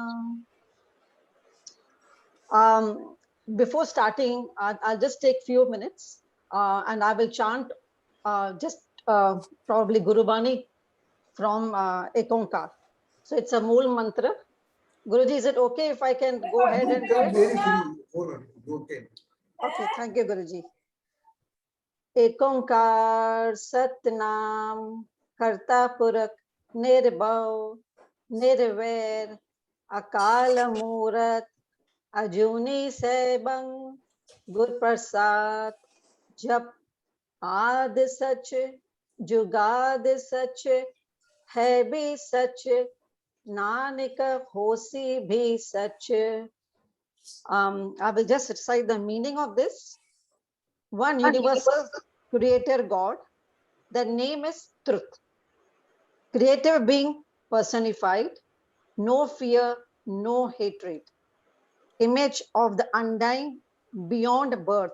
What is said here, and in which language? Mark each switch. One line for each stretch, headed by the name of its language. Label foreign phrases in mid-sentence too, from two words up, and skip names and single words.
English: Before starting, I'll just take few minutes and I will chant probably Guru Bani from Ekonkar. So it's a Mool Mantra. Guruji, is it okay if I can go ahead and do it? Very free. Okay. Okay, thank you,
Punjabi: Guruji. ੴ ਸਤਿਨਾਮੁ ਕਰਤਾ ਪੁਰਖੁ ਨਿਰਭਉ ਨਿਰਵੈਰੁ ਅਕਾਲ ਮੂਰਤਿ ਅਜੂਨੀ ਸੈਭੰ ਗੁਰ ਪ੍ਰਸਾਦਿ ਜਪੁ ਆਦਿ ਸਚੁ ਜੁਗਾਦਿ ਸਚੁ ਹੈ ਭੀ ਸਚੁ ਨਾਨਕ ਹੋਸੀ ਭੀ ਸਚੁ.
English: I will just recite the meaning of this. One universal creator God. The name is truth. Creative being personified. No fear, no hatred. Image of the undying beyond birth.